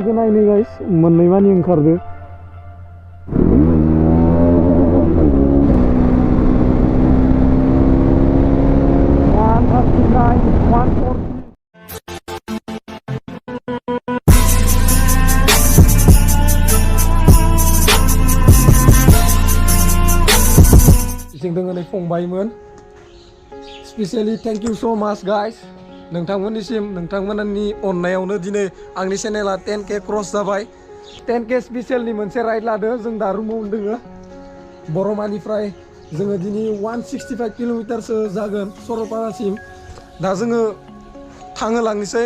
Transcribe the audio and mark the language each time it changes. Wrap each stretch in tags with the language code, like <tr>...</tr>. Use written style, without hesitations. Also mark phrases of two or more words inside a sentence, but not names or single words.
<brx>nih guys, मोननै मानि ओंखारदो. 140. जों दोङो फंबायमोन.</brx> <en>Specially thank you so much guys.</en> <brx>नोंथांमोननिसिम नोंथांमोननि अननायावनो दिनै आंनि चेनेला 10K क्रस जाबाय. 10K स्पेशलनि मोनसे राइड लादो. जों दा रुमाव दोङो. बरमानिफ्राय जोङो दिनै 165 किल'मिटारसो जागोन सरलपारासिम. दा जोङो थांहोलांनोसै.</brx>